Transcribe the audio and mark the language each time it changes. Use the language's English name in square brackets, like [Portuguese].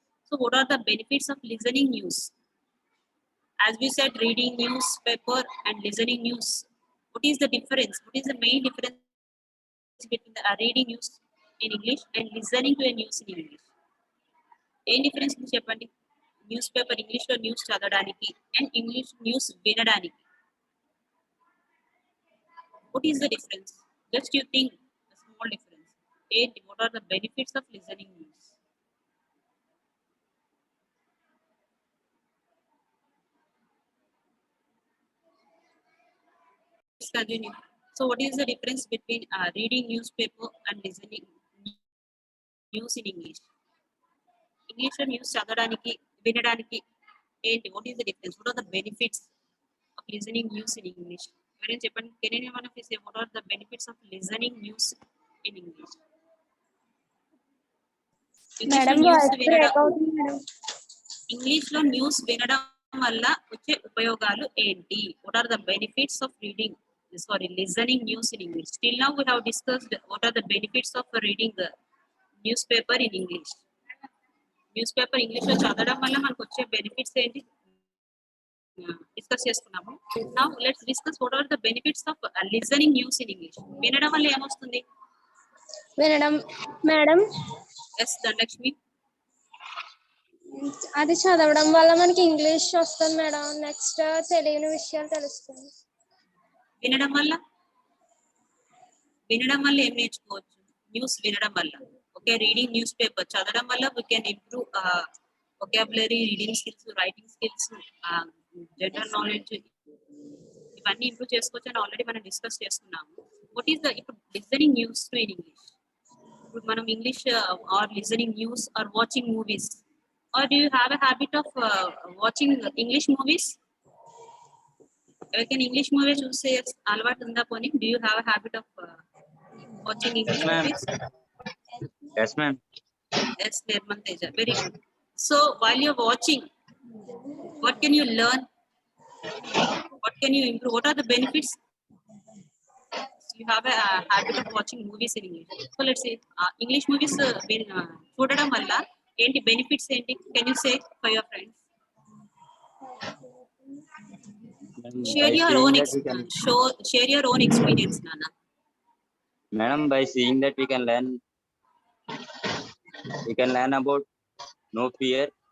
[English] So, what are the benefits of listening news? As we said, reading newspaper and listening news. What is the difference? What is the main difference between the reading news in English and listening to a news in English? Any difference in చెప్పండి? [Telugu] News paper ఇంగ్లీష్లో news చదవడానికి and English news వినడానికి. [English] What is the difference? Just you think a small difference. What are the benefits of listening news? Let's continue. So what is the difference between reading newspaper and listening news in English? [Telugu] English news చదవడానికి వినడానికి ఏంటి? [English] What is the difference? What are the benefits of listening news in English? [Telugu] ఎవరైనా చెప్పండి. [English] Can anyone of you say what are the benefits of listening news in English? [Telugu] Madam voice break అవుతుంది madam. English లో news వినడం వల్ల వచ్చే ఉపయోగాలు ఏంటి? [English] What are the benefits of listening news in English? Till now we have discussed what are the benefits of reading the newspaper in English. [Telugu] Newspaper English లో చదవడం వల్ల మనకు వచ్చే బెనిఫిట్స్ ఏంటి డిస్కస్ చేసుకున్నాము. [English] Now let's discuss what are the benefits of listening news in English. [Telugu] వినడం వల్ల ఏమొస్తుంది? వినడం మేడం ఎస్ ధనలక్ష్మి. అది చదవడం వల్ల మనకి ఇంగ్లీష్ వస్తుంది మేడం. నెక్స్ట్ తెలియని విషయాలు తెలుస్తుంది. వినడం వల్ల ఏం నేర్చుకోవచ్చు? న్యూస్ వినడం వల్ల. ఓకే, రీడింగ్ న్యూస్ పేపర్ చదవడం వల్ల [English] we can improve vocabulary, reading skills, writing skills, [Telugu] general knowledge, ఇవన్నీ ఇంప్రూవ్ చేసుకోవచ్చు అని ఆల్రెడీ మనం డిస్కస్ చేసుకున్నాము. [English] What is ఇప్పుడు listening news to in English. [Telugu] ఇప్పుడు మనం [English] English or listening news or watching movies, or do you have a habit of watching English movies? [Telugu] ఎవరికైనా English movie చూసే అలవాటు ఉందా? [English] పోనీ do you have a habit of watching English movies? Yes, ma'am. Yes, Nirmal Teja, very good. So while you're watching, What can you learn? What can you improve? What are the benefits? You have a habit of watching movies in English. So let's say English movies [Telugu] చూడడం వల్ల ఏంటి benefits ఏంటి? [English] Can you say for your friends? Share your own share your own experience, Nana. Madam, by seeing that we can learn about no fear.